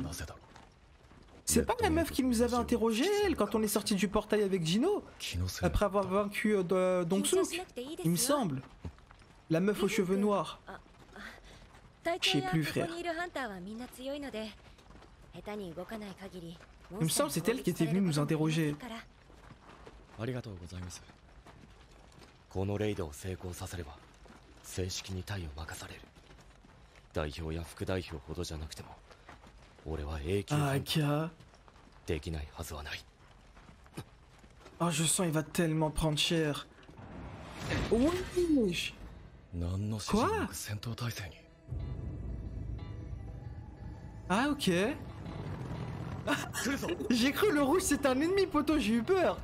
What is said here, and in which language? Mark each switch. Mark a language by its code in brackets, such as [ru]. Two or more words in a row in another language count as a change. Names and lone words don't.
[fr] C'est pas la meuf qui nous avait interrogé elle quand on est sorti du portail avec Gino après avoir vaincu Dong-suk, il me semble. La meuf aux cheveux noirs. Je sais plus frère. Il me semble que c'est elle qui était venue nous interroger. [ja] ありがとうございます。このレイドを成功させれば正式に隊を任される。代表や副代表ほどじゃなくても俺は永久にできないはずはない。 [fr] Oh, je sens il va tellement prendre cher. Wesh. Quoi? Ah ok. J'ai cru le rouge c'est un ennemi poto, j'ai eu peur.